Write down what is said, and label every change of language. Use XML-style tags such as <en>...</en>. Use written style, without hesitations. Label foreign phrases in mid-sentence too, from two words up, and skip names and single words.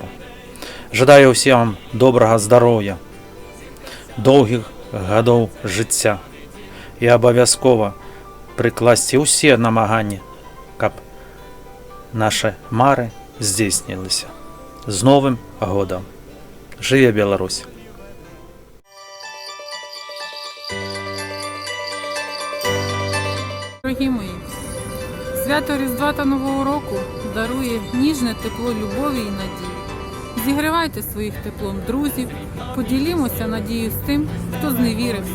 <be>Жадаю ўсім добрага здароўя, доўгіх гадоў жыцця і абавязкова прыкласці ўсе намаганні, каб нашы мары здзейсніліся. З Новым годам! Жыве Беларусь!</be> <uk>Дорогі мої, свято Різдва та Нового року дарує ніжне тепло любові і надії. Зігрівайте своїх теплом друзів, поділімося надією з тим, хто зневірився.</uk>